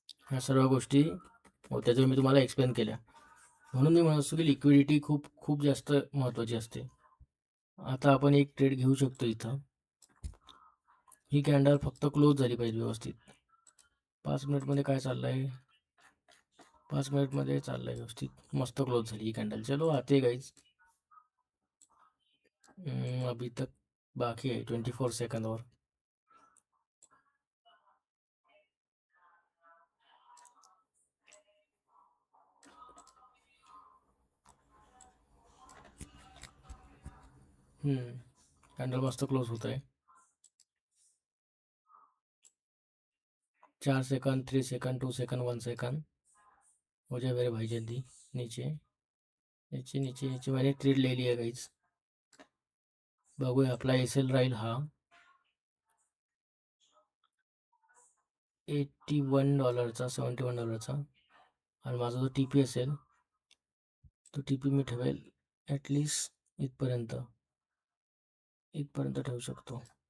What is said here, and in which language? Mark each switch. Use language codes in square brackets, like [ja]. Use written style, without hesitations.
[mr] ह्या सर्व गोष्टी होत्या ज्या मी तुम्हाला एक्सप्लेन केल्या। म्हणून मी म्हणत असतो की लिक्विडिटी खूप खूप जास्त महत्त्वाची असते। आता आपण एक ट्रेड घेऊ शकतो इथं। ही कॅन्डल फक्त क्लोज झाली पाहिजे व्यवस्थित। 5 मिनिटमध्ये काय चाललंय, 5 मिनिटमध्ये चाललंय व्यवस्थित, मस्त क्लोज झाली ही कॅन्डल। [hi] चलो आते गाइज, अभी तक बाकी है 24 सेकंड और। कैंडल मस्त क्लोज होता है। 4 सेकंड, 3 सेकंड, 2 सेकंड, 1 सेकंड हो जाए मेरे भाई जल्दी। नीचे नीचे नीचे नीचे मैंने ट्रेड ले लिया गाइज। [mr] बघूया आपला एसएल राहील हा $81चा, $71चा आणि माझा जो टीपी असेल तो टीपी मी ठेवेल ॲटलीस्ट इथपर्यंत ठेवू शकतो।